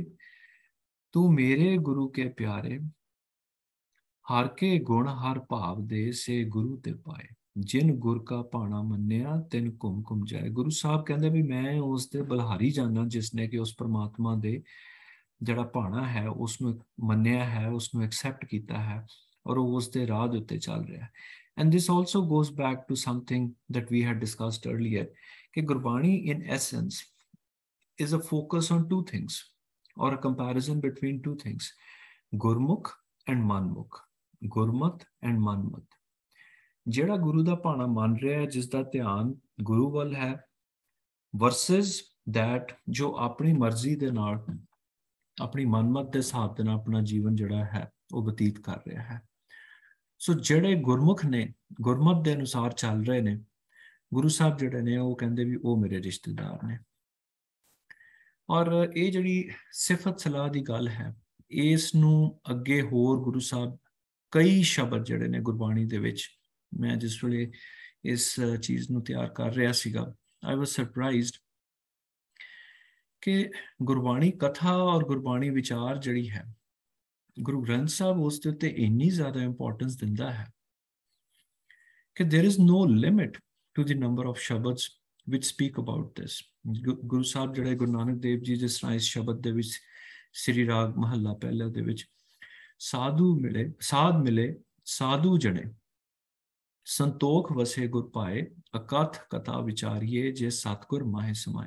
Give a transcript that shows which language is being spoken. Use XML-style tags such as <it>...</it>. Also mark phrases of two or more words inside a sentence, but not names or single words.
<pa>ਤੂੰ ਮੇਰੇ ਗੁਰੂ ਕੇ ਪਿਆਰੇ, ਹਰ ਕੇ ਗੁਣ ਹਰ ਭਾਵ ਦੇ, ਸੇ ਗੁਰੂ ਤੇ ਪਾਏ। ਜਿਨ ਗੁਰ ਕਾ ਭਾਣਾ ਮੰਨਿਆ, ਤਿਨ ਘੁੰਮ ਘੁੰਮ ਜਾਏ। ਗੁਰੂ ਸਾਹਿਬ ਕਹਿੰਦੇ ਵੀ ਮੈਂ ਉਸ ਦੇ ਬਲਹਾਰੀ ਜਾਣਾ ਜਿਸਨੇ ਕਿ ਉਸ ਪਰਮਾਤਮਾ ਦੇ ਜਿਹੜਾ ਭਾਣਾ ਹੈ ਉਸ ਨੂੰ ਮੰਨਿਆ ਹੈ, ਉਸ ਨੂੰ ਐਕਸੈਪਟ ਕੀਤਾ ਹੈ, ਔਰ ਉਹ ਉਸ ਦੇ ਰਾਹ ਦੇ ਉੱਤੇ ਚੱਲ ਰਿਹਾ ਹੈ।</pa> <en>And this also goes back to something that we had discussed earlier, कि Gurbani in essence is a focus on two things, or a comparison between two things, Gurmukh and Manmukh, Gurmat and Manmat।</en> <pa>ਜਿਹੜਾ ਗੁਰੂ ਦਾ ਭਾਣਾ ਮੰਨ ਰਿਹਾ ਹੈ, ਜਿਸ ਦਾ ਧਿਆਨ ਗੁਰੂ ਵੱਲ ਹੈ,</pa> <en>versus that</en> <pa>ਜੋ ਆਪਣੀ ਮਰਜ਼ੀ ਦੇ ਨਾਲ, ਆਪਣੀ ਮਨਮਤ ਦੇ ਹਿਸਾਬ ਦੇ ਨਾਲ ਆਪਣਾ ਜੀਵਨ ਜਿਹੜਾ ਹੈ ਉਹ ਬਤੀਤ ਕਰ ਰਿਹਾ ਹੈ। ਸੋ ਜਿਹੜੇ ਗੁਰਮੁਖ ਨੇ, ਗੁਰਮਤ ਦੇ ਅਨੁਸਾਰ ਚੱਲ ਰਹੇ ਨੇ, ਗੁਰੂ ਸਾਹਿਬ ਜਿਹੜੇ ਨੇ ਉਹ ਕਹਿੰਦੇ ਵੀ ਉਹ ਮੇਰੇ ਰਿਸ਼ਤੇਦਾਰ ਨੇ। ਔਰ ਇਹ ਜਿਹੜੀ ਸਿਫਤ ਸਲਾਹ ਦੀ ਗੱਲ ਹੈ, ਇਸ ਨੂੰ ਅੱਗੇ ਹੋਰ ਗੁਰੂ ਸਾਹਿਬ ਕਈ ਸ਼ਬਦ ਜਿਹੜੇ ਨੇ ਗੁਰਬਾਣੀ ਦੇ ਵਿੱਚ, ਮੈਂ ਜਿਸ ਵੇਲੇ ਇਸ ਚੀਜ਼ ਨੂੰ ਤਿਆਰ ਕਰ ਰਿਹਾ ਸੀਗਾ,</pa> <en>I was surprised</en> <pa>ਕਿ ਗੁਰਬਾਣੀ ਕਥਾ ਔਰ ਗੁਰਬਾਣੀ ਵਿਚਾਰ ਜਿਹੜੀ ਹੈ, ਗੁਰੂ ਗ੍ਰੰਥ ਸਾਹਿਬ ਉਸ ਦੇ ਉੱਤੇ ਇੰਨੀ ਜ਼ਿਆਦਾ ਇੰਪੋਰਟੈਂਸ ਦਿੰਦਾ ਹੈ ਕਿ</pa> <en>there is no limit to the number of</en> <pa>ਸ਼ਬਦ</pa> <en>which speak about this।</en> <pa>ਗੁਰੂ ਸਾਹਿਬ ਜਿਹੜੇ ਗੁਰੂ ਨਾਨਕ ਦੇਵ ਜੀ ਜਿਸ ਤਰ੍ਹਾਂ ਇਸ ਸ਼ਬਦ ਦੇ ਵਿੱਚ ਸ੍ਰੀ ਰਾਗ ਮਹੱਲਾ ਪਹਿਲਾ ਦੇ ਵਿੱਚ, ਸਾਧੂ ਮਿਲੇ ਸਾਧ ਮਿਲੇ ਸਾਧੂ ਜਣੇ, ਸੰਤੋਖ ਵਸੇ ਗੁਰ ਪਾਏ, ਅਕਥ ਕਥਾ ਵਿਚਾਰੀਏ ਜੇ ਸਤਿਗੁਰ ਮਾਹੇ ਸਮਾਏ।</pa>